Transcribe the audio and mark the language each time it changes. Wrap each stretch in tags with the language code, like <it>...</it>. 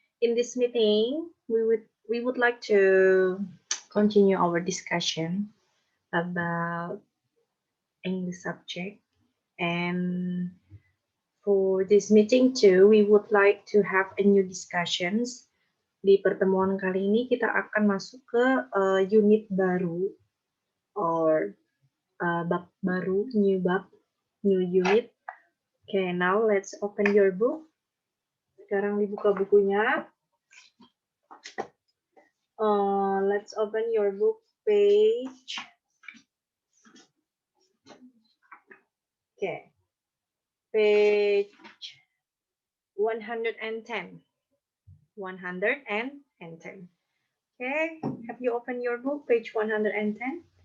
<en>In this meeting, we would like to continue our discussion about English subject. And for this meeting too, we would like to have a new discussions.</en> <id>Di pertemuan kali ini kita akan masuk ke unit baru or bab baru,</id> <en>new unit. Okay, now let's open your book.</en> <id>Sekarang dibuka bukunya.</id> <en>Let's open your book page. Okay, page 110. 110. Okay, have you opened your book, page 110?</en>